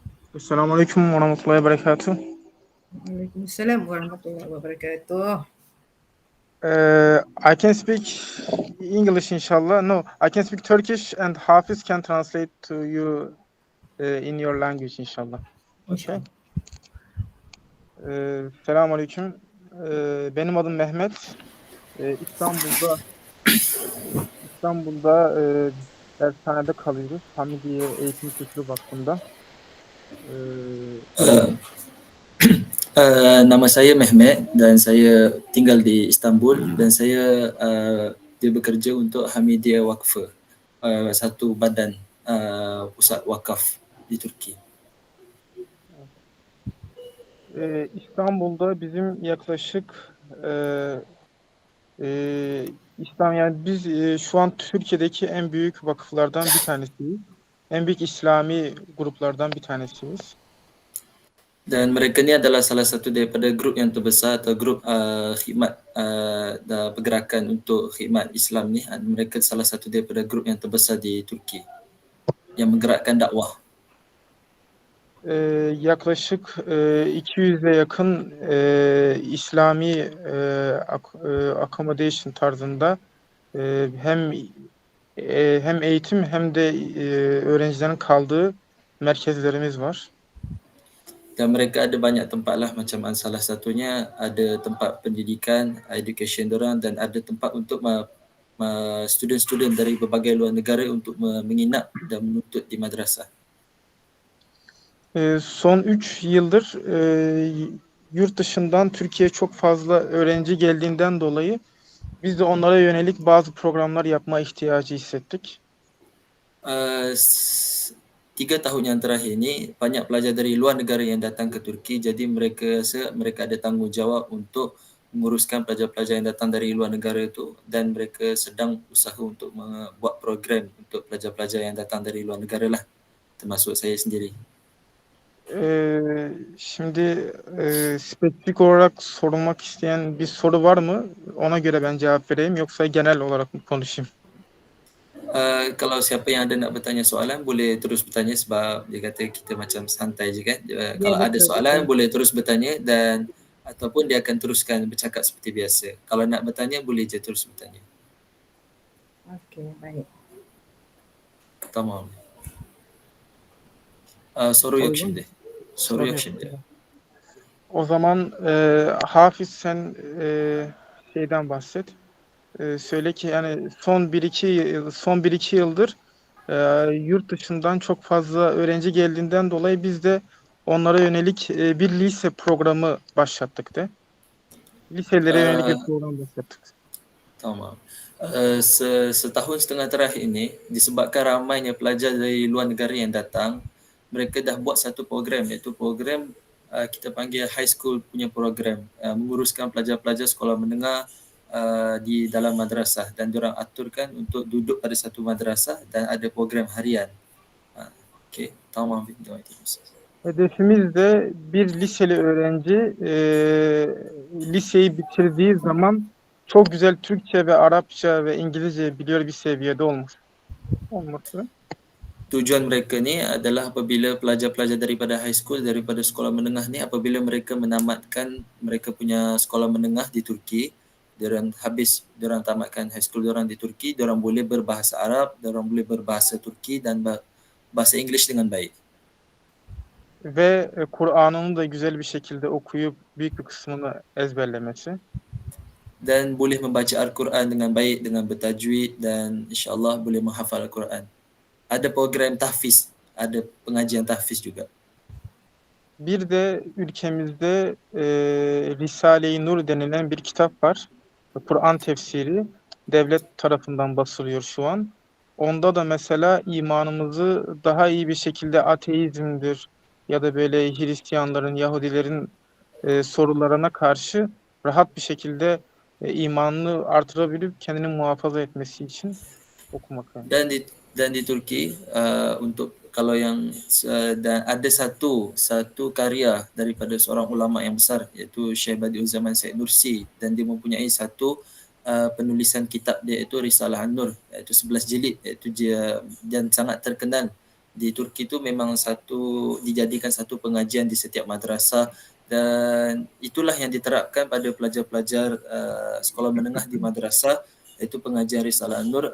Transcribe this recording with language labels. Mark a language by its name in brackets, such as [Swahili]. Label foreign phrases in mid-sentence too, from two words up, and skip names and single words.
[Arabic] السلام عليكم ورحمة الله وبركاته. وعليكم السلام ورحمة الله وبركاته. [English] I can speak English, inshallah. No, I can speak Turkish, and Hafiz can translate to you in your language, inshallah. [Turkish] Okay. Selamünaleyküm. Benim adım Mehmet. İstanbul'da dershanede kalıyoruz. Hamidiye Eğitim Kültürü Vakfı'nda. [Malay] Nama saya Mehmet dan saya tinggal di Istanbul dan saya dia bekerja untuk Hamidiye Vakfı, satu badan pusat wakaf di Turki. [Turkish] İstanbul'da bizim yaklaşık yani biz şu an Türkiye'deki en büyük vakıflardan bir tanesiyiz. En büyük İslami gruplardan bir tanesiyiz. [Malay] Dan mereka ni adalah salah satu daripada grup yang terbesar atau grup khidmat pergerakan untuk khidmat Islam ni. Mereka salah satu daripada grup yang terbesar di Turki yang menggerakkan dakwah. [Turkish] Yaklaşık 200'e yakın İslami accommodation tarzında hem eğitim hem de öğrencilerin kaldığı merkezlerimiz var. [Malay] Dan mereka ada banyak tempat lah, macam salah satunya ada tempat pendidikan, education dorang, dan ada tempat untuk student-student dari berbagai luar negara untuk menginap dan menuntut di madrasah. [Turkish] Son 3 yıldır yurt dışından Türkiye'ye çok fazla öğrenci geldiğinden dolayı biz de onlara yönelik bazı programlar yapma ihtiyacı hissettik. [Malay] 3 tahun yang terakhir ni banyak pelajar dari luar negara yang datang ke Turki, jadi mereka rasa mereka ada tanggungjawab untuk menguruskan pelajar-pelajar yang datang dari luar negara itu, dan mereka sedang usaha untuk membuat program untuk pelajar-pelajar yang datang dari luar negara lah, termasuk saya sendiri. [Turkish] Şimdi spesifik olarak sorulmak isteyen bir soru var mı? Ona göre ben cevap vereyim, yoksa genel olarak mı konuşayım? [Malay] Kalau siapa yang ada nak bertanya soalan boleh terus bertanya, sebab dia kata kita macam santai je kan. Kalau ada soalan boleh terus bertanya, dan ataupun dia akan teruskan bercakap seperti biasa. Kalau nak bertanya boleh je terus bertanya. Okey, baik. [Turkish] Tamam. Soru yok şimdi. Soru yok şimdi. O zaman Hafiz sen şeyden bahset. Söyle ki yani son 1-2 yıldır yurt dışından çok fazla öğrenci geldiğinden dolayı biz de onlara yönelik bir lise programı başlattık de. Liselere yönelik bir program başlattık. Tamam. [Malay] Setahun setengah terakhir ini, disebabkan ramainya pelajar dari luar negara yang datang, mereka dah buat satu program, iaitu program kita panggil [English] high school [Malay] punya program, menguruskan pelajar-pelajar sekolah menengah di dalam madrasah, dan diorang aturkan untuk duduk pada satu madrasah dan ada program harian. [Turkish] Okey, tamam. Hedefimiz de bir liseli öğrenci liseyi bitirdiği zaman çok güzel Türkçe ve Arapça ve İngilizce biliyor bir seviyede olması. [Malay] Tujuan mereka ni adalah apabila pelajar-pelajar daripada [English] high school, [Malay] daripada sekolah menengah ni, apabila mereka menamatkan mereka punya sekolah menengah di Turki, diorang tamatkan [English] high school [Malay] diorang di Turki, diorang boleh berbahasa Arab, diorang boleh berbahasa Turki dan bahasa Inggeris dengan baik. [Turkish] Ve Kur'an'ını da güzel bir şekilde okuyup büyük bir kısmını ezberlemesi. [Malay] Dan boleh membaca Al-Quran dengan baik, dengan bertajwid, dan insyaAllah boleh menghafal Al-Quran. Ada program tahfiz, ada pengajian tahfiz juga. [Turkish] Bir de ülkemizde Risale-i Nur denilen bir kitap var. Kur'an tefsiri devlet tarafından basılıyor şu an. Onda da mesela imanımızı daha iyi bir şekilde ateizmdir ya da böyle Hristiyanların, Yahudilerin sorularına karşı rahat bir şekilde imanını artırabilip kendini muhafaza etmesi için okumak. Yani. [Malay] Dan di Turki untuk kalau yang dan ada satu karya daripada seorang ulama yang besar, iaitu Syekh Badi'uzzaman Said Nursi, dan dia mempunyai satu penulisan kitab dia, iaitu Risalah An-Nur, iaitu 11 jilid, iaitu dia dan sangat terkenal Di Turki tu memang dijadikan satu pengajian di setiap madrasah, dan itulah yang diterapkan pada pelajar-pelajar sekolah menengah di madrasah, iaitu pengajian Risalah An-Nur.